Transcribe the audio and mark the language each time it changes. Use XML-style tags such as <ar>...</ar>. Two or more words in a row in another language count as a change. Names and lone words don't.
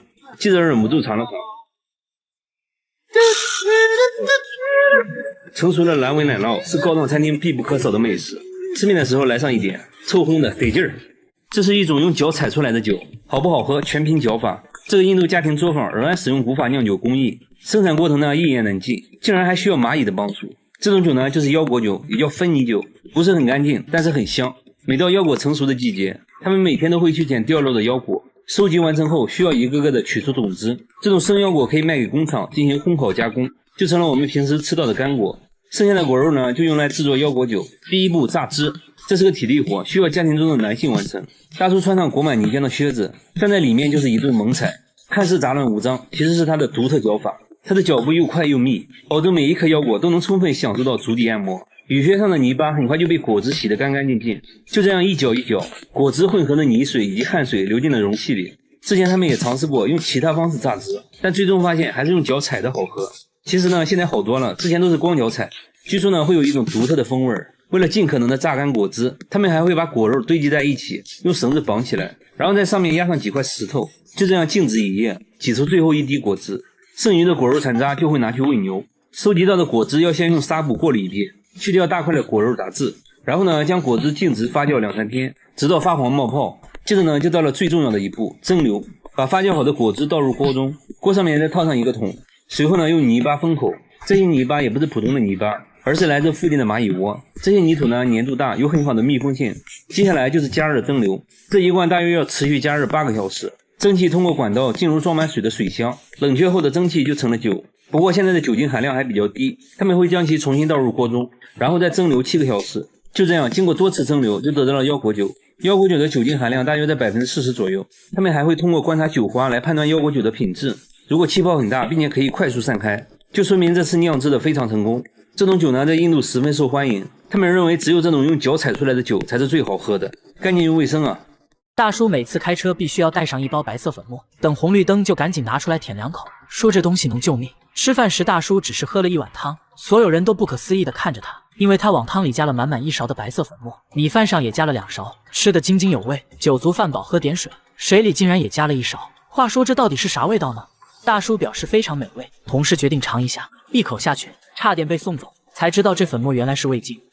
<zh>記者忍不住嘗了嘗，成熟的藍紋奶酪是高檔餐廳必不可少的美食，吃面的時候來上一點，臭烘的得勁兒。這是一種用腳踩出來的酒，好不好喝全憑腳法。這個印度家庭作坊仍然使用古法釀酒工藝，生產過程呢一言難盡，竟然還需要螞蟻的幫助。這種酒呢就是腰果酒，也叫芬尼酒，不是很乾淨，但是很香。每到腰果成熟的季節，他們每天都會去撿掉落的腰果，收集完成後需要一個個的取出種子。這種生腰果可以賣給工廠進行烘烤加工，就成了我們平時吃到的乾果。剩下的果肉呢就用來制作腰果酒。第一步榨汁，這是個體力活，需要家庭中的男性完成。大叔穿上裹滿泥漿的靴子，站在裡面就是一頓猛踩，看似杂亂無章，其實是他的獨特腳法。他的腳步又快又密，保證每一顆腰果都能充分享受到足底按摩。雨靴上的泥巴很快就被果汁洗得干干淨淨，就這樣一攪一攪，果汁混合的泥水以及汗水流進了容器裡。之前他們也嘗試過用其他方式榨汁，但最終發現還是用腳踩的好喝。其實呢，現在好多了，之前都是光腳踩，據說呢會有一種獨特的風味。為了盡可能的榨乾果汁，他們還會把果肉堆積在一起，用繩子綁起來，然後在上面壓上幾塊石頭，就這樣靜置1夜，擠出最後一滴果汁。剩餘的果肉殘渣就會拿去餵牛。收集到的果汁要先用紗布過濾一遍，去掉大塊的果肉雜質，然後呢將果汁靜置發酵2-3天，直到發黃冒泡。接着呢就到了最重要的一步，蒸餾。把发酵好的果汁倒入鍋中，鍋上面再套上一個桶，隨後呢用泥巴封口。這些泥巴也不是普通的泥巴，而是來自附近的螞蟻窩。這些泥土呢粘度大，有很好的密封性。接下來就是加熱蒸餾，這一罐大約要持續加熱8個小時。蒸汽通過管道進入裝滿水的水箱，冷卻後的蒸汽就成了酒。不過現在的酒精含量還比較低，他們會將其重新倒入鍋中，然後再蒸餾7個小時。就這樣，經過多次蒸餾，就得到了腰果酒。腰果酒的酒精含量大約在40%左右。他們還會通過觀察酒花來判斷腰果酒的品質。如果氣泡很大，並且可以快速散開，就說明這次釀制的非常成功。這種酒呢，在印度十分受歡迎。他們認為只有這種用腳踩出來的酒才是最好喝的，乾淨又衛生啊。大叔每次開車必須要帶上1包白色粉末，等紅綠燈就趕緊拿出來舔2口，說這東西能救命。吃飯時大叔只是喝了1碗湯，所有人都不可思議地看着他，因為他往湯裡加了滿滿1勺的白色粉末，米飯上也加了2勺，吃得津津有味。酒足飯飽喝點水，水裡竟然也加了1勺。話說這到底是啥味道呢？大叔表示非常美味，同事決定嘗一下，一口下去，差點被送走，才知道這粉末原來是味精。</zh>